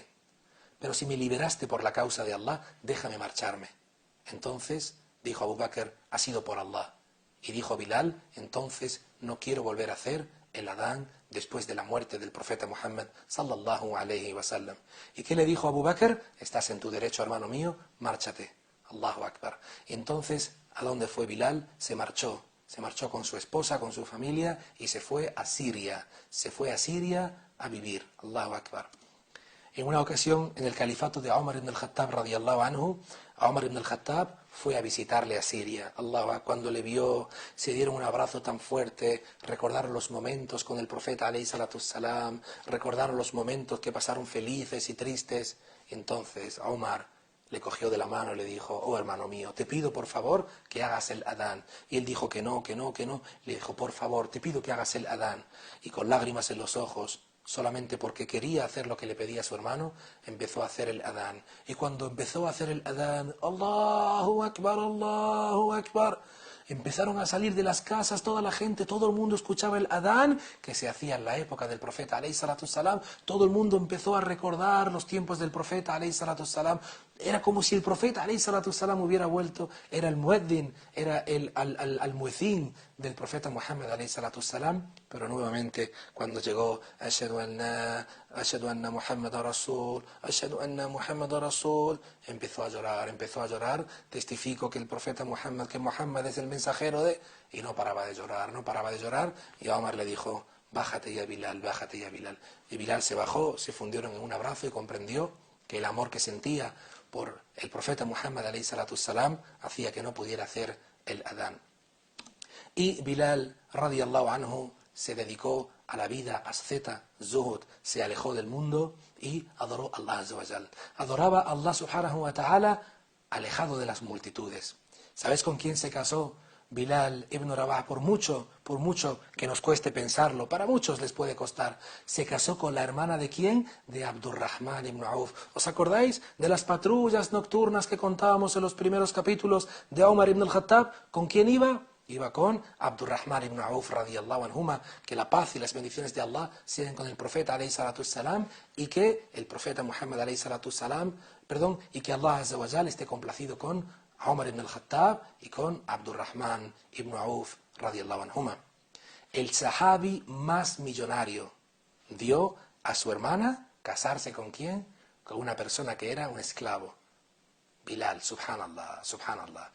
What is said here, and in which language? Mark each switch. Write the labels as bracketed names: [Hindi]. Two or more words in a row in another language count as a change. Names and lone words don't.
[Spanish] Pero si me liberaste por la causa de Allah, déjame marcharme. Entonces dijo Abu Bakr: ha sido por Allah. Y dijo Bilal: entonces no quiero volver a hacer el adán después de la muerte del profeta Muhammad [Arabic] صلى الله عليه وسلم. [Spanish] ¿Y qué le dijo Abu Bakr? Estás en tu derecho, hermano mío, márchate. [Arabic] الله أكبر. [Spanish] Entonces, ¿a dónde fue Bilal? Se marchó con su esposa, con su familia y se fue a Siria. Se fue a Siria a vivir. [Arabic] الله أكبر. [Spanish] En una ocasión, en el califato de Umar ibn al-Khattab [Arabic] رضي الله عنه, [Spanish] Umar ibn al-Khattab fue a visitarle a Siria. Allah, cuando le vio, se dieron un abrazo tan fuerte, recordaron los momentos con el profeta [Arabic] عليه الصلاة السلام, [Spanish] recordaron los momentos que pasaron felices y tristes. Entonces Umar le cogió de la mano y le dijo: oh hermano mío, te pido por favor que hagas el adán. Y él dijo que no. Le dijo: por favor, te pido que hagas el adán. Y con lágrimas en los ojos, solamente porque quería hacer lo que le pedía a su hermano, empezó a hacer el adán. Y cuando empezó a hacer el adán, [Arabic] الله أكبر، الله أكبر, [Spanish] empezaron a salir de las casas toda la gente, todo el mundo escuchaba el adán que se hacía en la época del profeta [Arabic] عليه الصلاة السلام. [Spanish] Todo el mundo empezó a recordar los tiempos del profeta [Arabic] عليه الصلاة السلام. [Spanish] Era como si el profeta [Arabic] عليه الصلاة السلام [Spanish] hubiera vuelto. Era el mueddin, era el muezzin del profeta Muhammad [Arabic] عليه الصلاة السلام. [Spanish] Pero nuevamente cuando llegó [Arabic] أشهد أن محمدا رسول، أشهد أن محمدا رسول, [Spanish] empezó a llorar. Testifico que el profeta Muhammad, que Muhammad es el mensajero de... Y no paraba de llorar. Y Omar le dijo: bájate ya Bilal. Y Bilal se bajó, se fundieron en un abrazo y comprendió que el amor que sentía por el profeta Muhammad [Arabic] عليه الصلاة السلام [Spanish] hacía que no pudiera hacer el adán. Y Bilal [Arabic] رضي الله عنه [Spanish] se dedicó a la vida asceta, zuhud, se alejó del mundo y adoró a Allah [Arabic] عز وجل. [Spanish] Adoraba a Allah [Arabic] سبحانه وتعالى [Spanish] alejado de las multitudes. ¿Sabes con quién se casó Bilal ibn Rabah? Por mucho que nos cueste pensarlo, para muchos les puede costar. Se casó con la hermana ¿de quién? De Abdurrahman ibn Auf. ¿Os acordáis de las patrullas nocturnas que contábamos en los primeros capítulos de Umar ibn al-Khattab? ¿Con quién iba? Iba con Abdurrahman ibn Auf [Arabic] رضي الله عنهما, [Spanish] que la paz y las bendiciones de Allah sean con el profeta [Arabic] عليه الصلاة السلام, [Spanish] y que el profeta Muhammad [Arabic] عليه الصلاة السلام, [Spanish] perdón, y que Allah [Arabic] عز وجل [Spanish] esté complacido con Umar ibn al-Khattab y con Abdurrahman ibn Auf [Arabic] رضي الله عنهما. [Spanish] El sahabi más millonario dio a su hermana casarse con quién? Con una persona que era un esclavo. [Arabic] Bilal, سبحان الله، سبحان الله.